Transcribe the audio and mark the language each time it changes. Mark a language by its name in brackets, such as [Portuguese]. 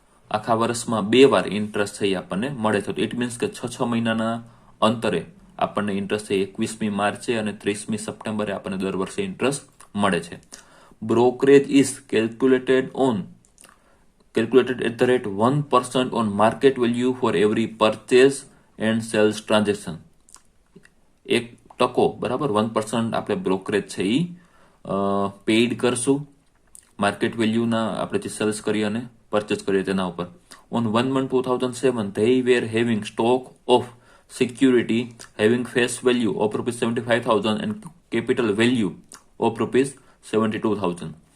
[Gujarati] આખા વર્ષમાં 2 વાર ઇન્ટરેસ્ટ થઈ આપણને મળે છે. [English] it means [Gujarati] કે 6 મહિનાના અંતરે આપણને ઇન્ટરેસ્ટ થઈ 21મી માર્ચે અને 30મી સપ્ટેમ્બરે આપણને દર વર્ષે ઇન્ટરેસ્ટ મળે છે. [English] Brokerage is calculated at the rate 1% on market value for every purchase and sales transaction. [Gujarati] 1%, બરાબર, 1% આપણે બ્રોકરેજ છે એ પેઇડ કરશું માર્કેટ વેલ્યુના, આપણે જે સેલ્સ કરીએ અને પરચેસ કરીએ તેના ઉપર. [English] On 1/1/2007 they were having stock of security having face value of ₹75,000 and capital value of ₹72,000.